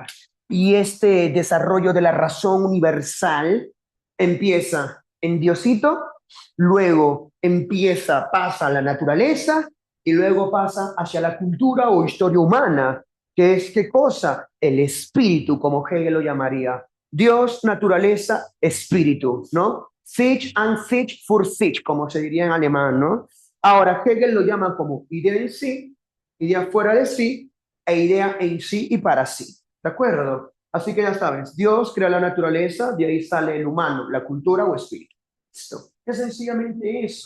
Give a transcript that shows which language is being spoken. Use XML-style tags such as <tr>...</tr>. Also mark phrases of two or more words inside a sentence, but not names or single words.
<es>Y este desarrollo de la razón universal empieza en Diosito, luego pasa a la naturaleza y luego pasa hacia la cultura o historia humana, que es qué cosa? El espíritu, como Hegel lo llamaría. Dios, naturaleza, espíritu, ¿no?</es> <de>Sich and sich für sich,</de> <es>como se diría en alemán, ¿no? Ahora, Hegel lo llama como idea en sí, idea fuera de sí e idea en sí y para sí. ¿De acuerdo? Así que ya sabes, Dios crea la naturaleza, de ahí sale el humano, la cultura o espíritu. Listo. Es sencillamente eso.</es>